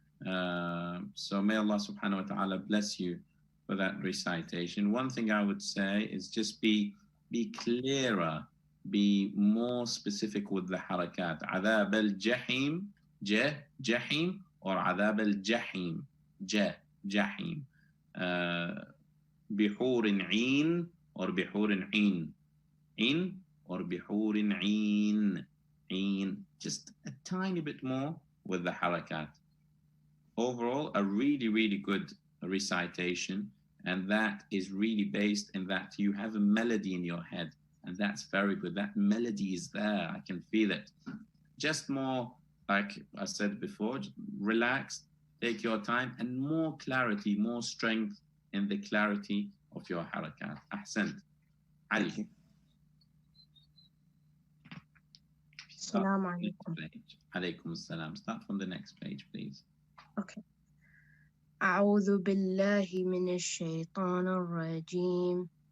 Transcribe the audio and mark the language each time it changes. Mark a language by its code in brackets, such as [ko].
[en] So may Allah subhanahu wa ta'ala bless you for that recitation. One thing I would say is just be clearer, be more specific with the harakat. [ar] Adab al-jahim, jahim, or adab al-jahim, jahim. بحور عين or بحور عين or بحور عين. [en] Just a tiny bit more with the harakat. Overall, a really, really good recitation, and that is really based in that you have a melody in your head, and that's very good. That melody is there. I can feel it. Just more, like I said before, relax, take your time, and more clarity, more strength in the clarity of your harakat. [ar] Ahsant. Ali. Assalamu alaikum. Alaykum assalam. [en] Start from the next page, please. Okay. [ar] أعوذ بالله من الشيطان الرجيم.